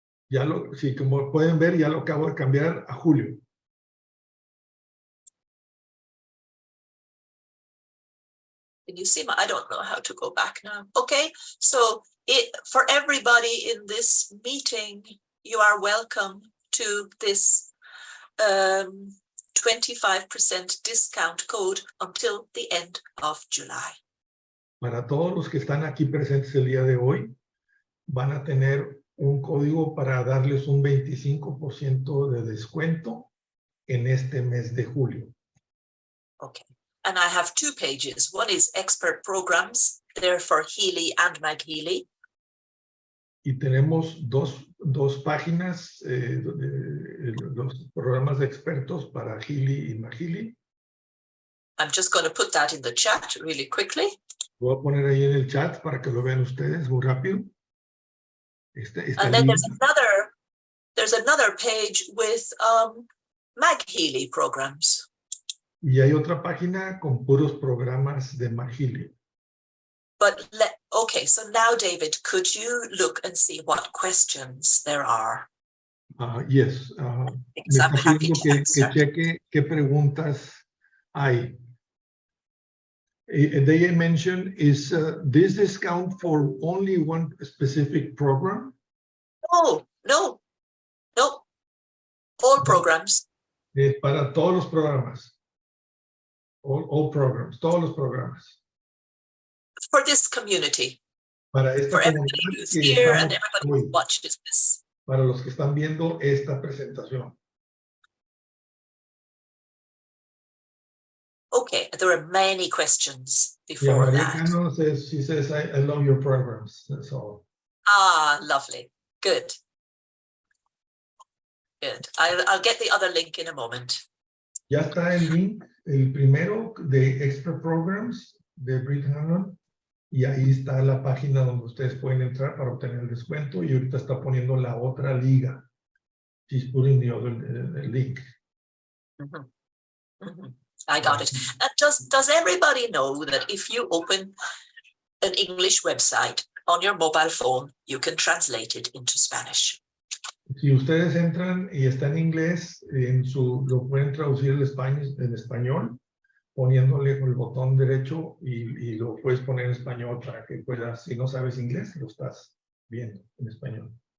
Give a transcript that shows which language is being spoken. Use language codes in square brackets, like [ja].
[es] Sí, como pueden ver, ya lo acabo de cambiar a Julio. [en] Can you see I don't know how to go back now. Okay, so for everybody in this meeting, you are welcome to this 25% discount code until the end of July. [es] Para todos los que están aquí presentes el día de hoy, van a tener un código para darles un 25% de descuento en este mes de julio. [en] Okay. And I have 2 pages. One is expert programs. They're for Healy and MagHealy. [es] Y tenemos dos páginas, los programas de expertos para Healy y MagHealy. [en] I'm just going to put that in the chat really quickly. [es] Voy a poner ahí en el chat para que lo vean ustedes muy rápido. [en] And then there's another page with MagHealy programs. [es] Y hay otra página con puros programas de MagHealy. [en] But okay, so now, David, could you look and see what questions there are? Yes. Because I'm happy to answer. [es] Que cheque qué preguntas hay. [en] They mentioned, is this discount for only one specific program? No. All programs. [es] Para todos los programas. [en] All programs, [es] todos los programas. [en] For this community. [es] Para esta [en] for everybody who's here and everybody who watches this. [es] Para los que están viendo esta presentación. [en] Okay, there are many questions before that. She says, I love your programs. That's all. Lovely. Good. I'll get the other link in a moment. [es] Ya está el link, el primero de Expert Programs de Brid Hanlon. Y ahí está la página donde ustedes pueden entrar para obtener el descuento. Y ahorita está poniendo la otra liga. [en] She's putting the other link. I got it. And does everybody know that if you open an English website on your mobile phone, you can translate it into Spanish? [es] Si ustedes entran y está en inglés, lo pueden traducir en español, poniéndole con el botón derecho y lo puedes poner en español para que puedas, si no sabes inglés, lo estás viendo en español.